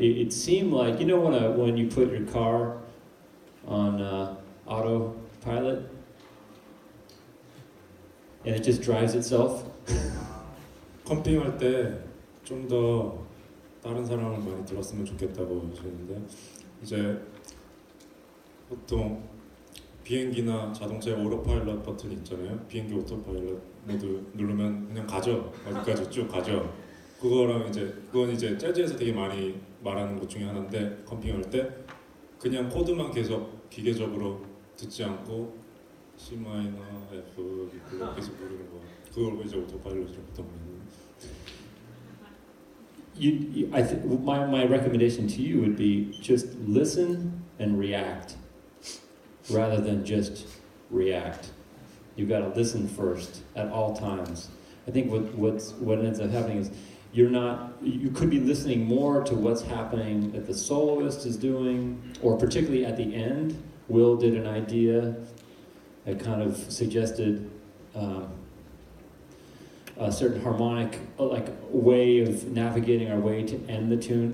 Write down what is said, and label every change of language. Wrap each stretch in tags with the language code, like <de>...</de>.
<en>It seemed like, you know when you put your car on autopilot and it just drives itself?</en> <ko>컴핑할 때 좀 더 다른 사람을 많이 들었으면 좋겠다고 하시는데, 이제 보통 비행기나 자동차에 오토파일럿 버튼이 있잖아요. 비행기 오토파일럿 모드 누르면 그냥 가죠. 어디까지 쭉 가죠. 그건 이제 재즈에서 되게 많이 말하는 것 중에 하나인데, 컴핑할 때 그냥 코드만 계속 기계적으로 듣지 않고 C 마이너 F 그거 계속 부르는 거, 그걸 이제 오토파일럿이라고 보통 부르는.</ko> <en>My recommendation to you would be just listen and react rather than just react. You got to listen first at all times. I think what ends up happening is you could be listening more to what's happening that the soloist is doing, or particularly at the end, Will did an idea that kind of suggested a certain harmonic like way of navigating our way to end the tune.</en>